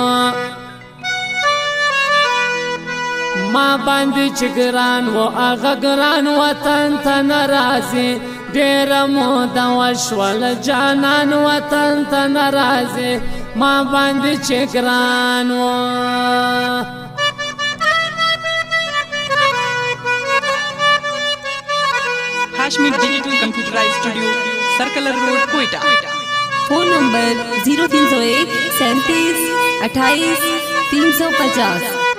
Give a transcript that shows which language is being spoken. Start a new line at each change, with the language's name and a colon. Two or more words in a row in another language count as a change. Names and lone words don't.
Pashto: هغه ګران وطن ته نه راځي ډېره موده وشوله جانان وطن ته نه راځي ما باندې چې ګران و
English: Hashmid Digital Computerized Studio, Circular Road, Quetta. Phone number 0301 37 28 350